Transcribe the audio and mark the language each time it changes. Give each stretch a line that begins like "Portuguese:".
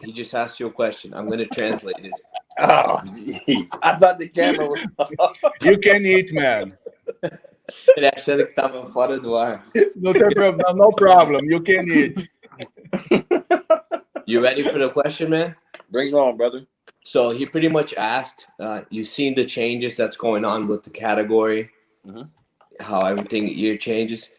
English: He just asked you a question. I'm going to translate it. Oh, jeez. I thought the camera was off. You can eat, man.
Portuguese: Ele achando que tava fora do ar.
English: No problem. You can eat. You ready for the question, man? Bring it on, brother. So he pretty much asked, you've seen the changes that's going on with the category, how everything year changes.